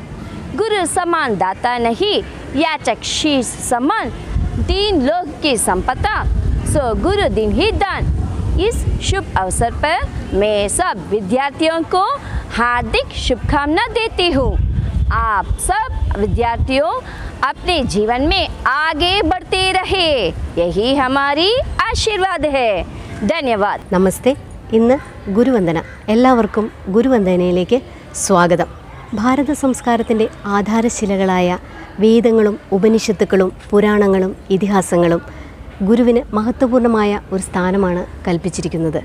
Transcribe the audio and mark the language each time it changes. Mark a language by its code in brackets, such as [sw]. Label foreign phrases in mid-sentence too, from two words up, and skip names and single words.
[hi] गुरु समान दाता नहीं, याचक शीश समान, 3 लोक की संपदा, सो गुरु दिन ही दान। इस शुभ अवसर पर मैं सब विद्यार्थियों को हार्दिक शुभकामना देती हूँ। आप सब विद्यार्थियों अपने जीवन में आगे बढ़ते रहे, यही हमारी आशीर्वाद है। ധന്യവാദ്. [ml] നമസ്തേ. ഇന്ന് ഗുരുവന്ദന. എല്ലാവർക്കും ഗുരുവന്ദനയിലേക്ക് സ്വാഗതം. ഭാരത സംസ്കാരത്തിൻ്റെ ആധാരശിലകളായ വേദങ്ങളും ഉപനിഷത്തുക്കളും പുരാണങ്ങളും ഇതിഹാസങ്ങളും ഗുരുവിന് മഹത്വപൂർണ്ണമായ ഒരു സ്ഥാനമാണ് കൽപ്പിച്ചിരിക്കുന്നത്.